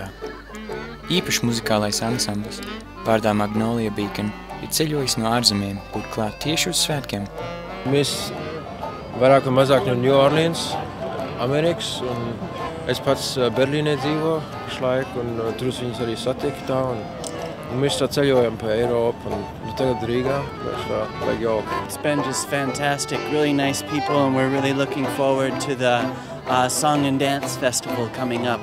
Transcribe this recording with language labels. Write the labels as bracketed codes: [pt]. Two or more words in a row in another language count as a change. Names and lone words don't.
[lv] Īpašs muzikālais ansamblis vārdā Magnolia Beacon ir ceļojis no ārzemēm, būt klāt tieši uz svētkiem. Mēs vairāk un mazāk no New Orleans, Amerikas, un es pats Berlīnē dzīvo pašlaik, un tur viņus arī satiku tā, un mēs tā ceļojam pa Eiropu, un tagad Rīgā, like jauki. [en] It's been just fantastic, really nice people, and we're really looking forward to the Song and Dance Festival coming up.